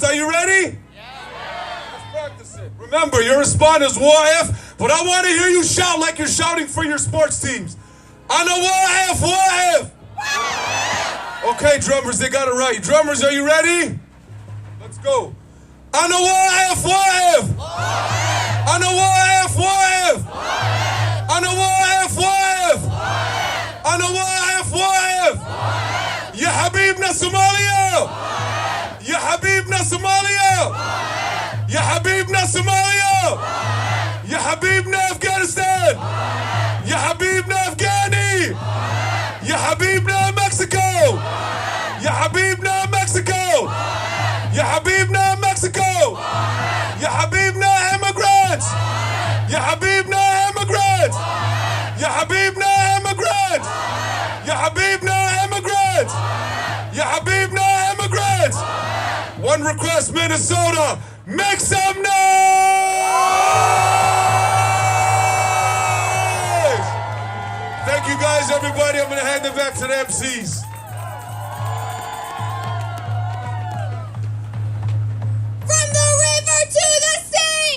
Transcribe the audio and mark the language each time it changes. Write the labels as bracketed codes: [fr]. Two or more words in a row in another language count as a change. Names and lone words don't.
[en] Are you ready? Let's practice it. Remember, your response is YF, but I want to hear you shout like you're shouting for your sports teams. I know YF, YF. Okay, drummers, they got it right. Drummers, are you ready? Let's go. I know YF, YF. I know YF, YF. I know YF, YF. I know YF, YF. [ar] يا حبيبنا Somalia. يا حبيبنا Somalia. يا حبيبنا Somalia. يا حبيبنا Afghanistan. يا حبيبنا Afghani. يا حبيبنا Mexico. يا حبيبنا Mexico. يا حبيبنا Mexico. يا حبيبنا immigrants. يا حبيبنا immigrants. يا حبيبنا immigrants. يا حبيبنا immigrants. يا حبيبنا immigrants. [en] One request, [ar] Minnesota. [en] Make some noise! Thank you guys, everybody. I'm going to hand it back to the MCs. From the river to the sea!